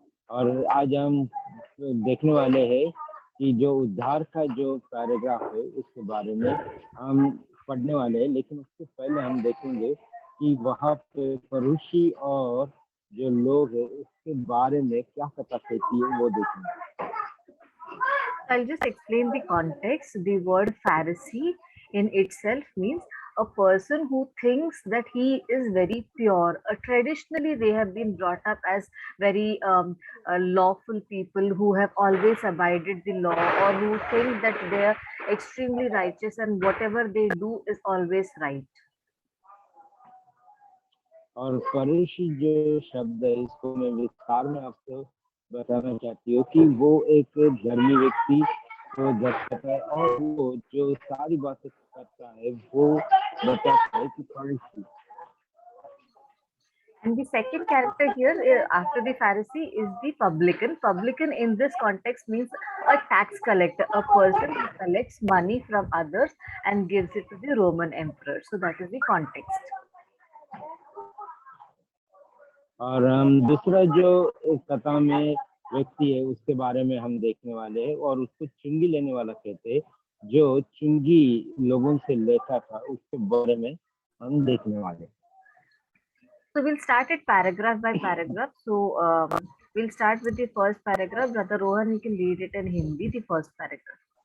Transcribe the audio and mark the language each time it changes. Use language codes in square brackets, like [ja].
[hi] और आज हम देखने वाले हैं कि जो उद्धार का जो पैराग्राफ है उसके बारे में हम पढ़ने वाले हैं, लेकिन उससे पहले हम देखेंगे कि वहाँ पे फरीसी और जो लोग हैं उसके बारे में क्या कथा कहती है वो देखेंगे। [en] I'll just explain the context. The word Pharisee in itself means a person who thinks that he is very pure. Traditionally, they have been brought up as very lawful people who have always abided the law, or who think that they are extremely righteous and whatever they do is always right. [hi] और फरीसी जो शब्द है इसको मैं विस्तार में आपको बताना चाहती हूँ कि वो एक धर्मी व्यक्ति को दर्शाता है, और वो जो सारी बातें करता है वो बताता है कि फरीसी। [en] And the second character here after the Pharisee is the publican. Publican in this context means a tax collector, a person who collects money from others and gives it to the Roman emperor. So that is the context. [hi] और हम दूसरा जो इस कथा में व्यक्ति है उसके बारे में हम देखने वाले हैं, और उसको चुंगी लेने वाला कहते हैं, जो चुंगी लोगों से लेता था, उसके बारे में हम देखने वाले हैं। [en] So we'll start it paragraph by paragraph. So we'll start with the first paragraph. Brother Rohan, you can read it in Hindi, the first paragraph.